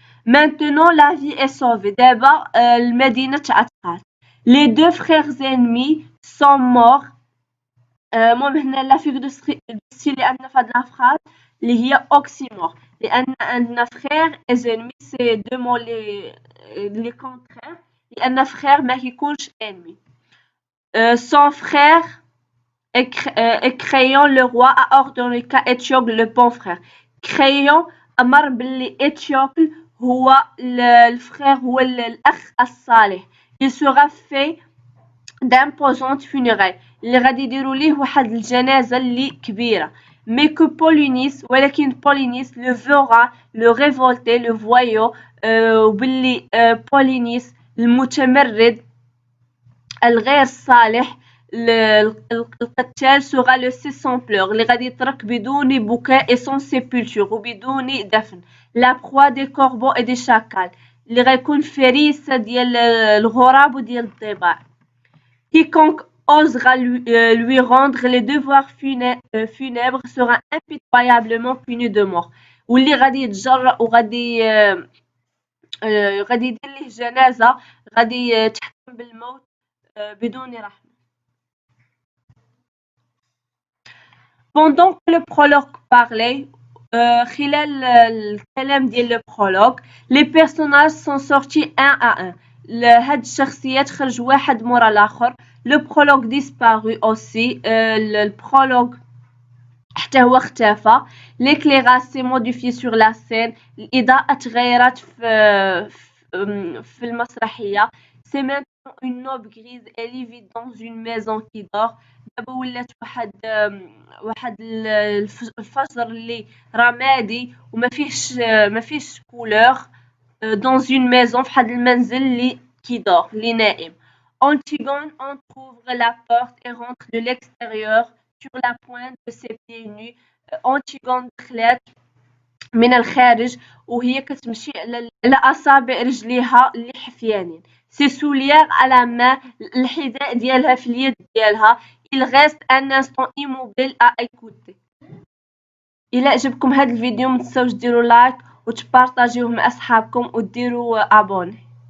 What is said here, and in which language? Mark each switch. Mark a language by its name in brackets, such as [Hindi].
[French] Maintenant la vie est sauvée. [Arabic] دابا المدينة تعتقات. [French] Les deux frères ennemis sont morts. [Arabic] المهم هنا [French] لا فيغ دو ستيل [Arabic] اللي عندنا في هاد لافراز اللي هي اوكسيمور لأن عندنا [French] frère et ennemi سي دو مو لي كونترير [Arabic] لأن frère ما كيكونش ennemi. [French] Son frère et Crayon le roi a ordonné qu'à Étiocle le bon frère. [Arabic] Crayon أمر باللي إتيوكل هو الفرير هو الأخ الصالح. [French] Il sera fait d'imposantes funérailles [Arabic] اللي غادي يديروا ليه واحد الجنازة اللي كبيرة. [French] Mais que Polynice [Arabic] ولكن Polynice [French] le verra le révolté le voyou [Arabic] وباللي Polynice المتمرد الغير صالح القتال [French] sera le sans pleurs [Arabic] اللي غادي يترك بدون بكاء [French] et sans sépulture [Arabic] وبدون دفن. [French] La proie des corbeaux et des chacals [Arabic] اللي غيكون فريسة ديال الغراب وديال الضباع. [French] Quiconque osera lui rendre les devoirs funèbres sera impitoyablement puni de mort. [Arabic] واللي غادي يتجرأ وغادي يدير ليه جنازة غادي تحكم بالموت بدون رحمة. [French] Pendant que le prologue parlait, [Arabic] خلال الكلام ديال [French] le prologue, les personnages sont sortis un à un. [Arabic] هاد الشخصيات خرج واحد مورا الآخر. [French] Le prologue disparut aussi. [Arabic] Le prologue حتى هو اختفى. [French] L'éclairage s'est modifié sur la scène. [Arabic] الإضاءة تغيرت في المسرحية. [French] C'est maintenant une aube grise et livide dans une maison qui dort. [Arabic] دابا ولات واحد الفجر اللي رمادي وما فيهش كولور [French] dans une maison [Arabic] في واحد المنزل اللي [French] qui dort [Arabic] اللي نائم. [French] Antigone entrouvre la porte et rentre de l'extérieur sur la pointe de ses pieds nus [Arabic] أونتيغون دخلات من الخارج وهي كتمشي على أصابع رجليها اللي حفيانين. [French] سي سوليير [Arabic] على ما الحذاء ديالها في اليد ديالها. [French] il reste un instant immobile à écouter. [Arabic] إلا عجبكم هذا الفيديو متنساوش ديروا لايك وتبارطاجيوه مع أصحابكم وديروا ابوني.